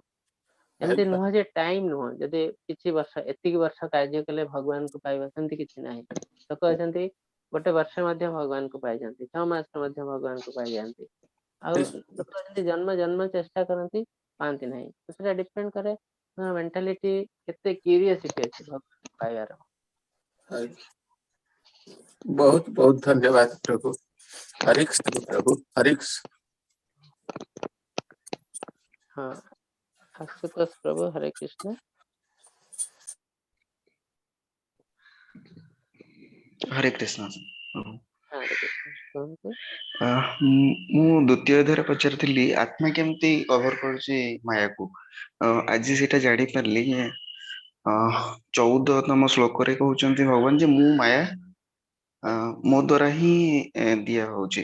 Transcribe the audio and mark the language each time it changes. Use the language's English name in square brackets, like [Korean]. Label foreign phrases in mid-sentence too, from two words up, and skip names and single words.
[Odia] ଏମିତି ନୁହଁ ଯେ ଟାଇମ ନୁହଁ, ଯଦି କିଛି ବର୍ଷ ଏତିକି ବର୍ଷ କାର୍ଯ୍ୟ କଲେ ଭଗବାନଙ୍କୁ ପାଇବା, ସେମିତି କିଛି ନାହିଁ। ଲୋକ ଅଛନ୍ତି ଗୋଟେ ବର୍ଷ ମଧ୍ୟ ଭଗବାନଙ୍କୁ ପାଇଯାନ୍ତି, 6 ମାସ ମଧ୍ୟ ଭଗବାନଙ୍କୁ ପାଇଯାଆନ୍ତି। ଆଉ ଲୋକ ଅଛନ୍ତି ଜନ୍ମ ଜନ୍ମ ଚେଷ୍ଟା କରନ୍ତି, ପାଆନ୍ତି ନାହିଁ। ତ ସେଟା ଡିପେଣ୍ଡ କରେ ମେଣ୍ଟାଲିଟି କେତେ କ୍ୟୁରିଓସିଟି ଅଛି ଭଗବାନଙ୍କୁ ପାଇବାର। [Hindi] बहुत बहुत धन्यवाद प्रभु। हरे कृष्ण प्रभु, हरे कृष्ण। हाँ, आशुतोष प्रभु, हरे कृष्ण। हरे कृष्ण। हरे कृष्ण କୁହନ୍ତୁ। [Odia] ମୁଁ ଦ୍ୱିତୀୟ ଅଧ୍ୟାୟରେ ପଚାରିଥିଲି ଆତ୍ମା କେମିତି କଭର କରୁଛି ମାୟାକୁ। ଆଜି ସେଇଟା ଜାଣିପାରିଲି ଯେ 14ତମ ଶ୍ଲୋକରେ କହୁଛନ୍ତି ଭଗବାନ ଯେ ମୁଁ ମାୟା ମୋ ଦ୍ୱାରା ହିଁ ଦିଆ ହଉଛି।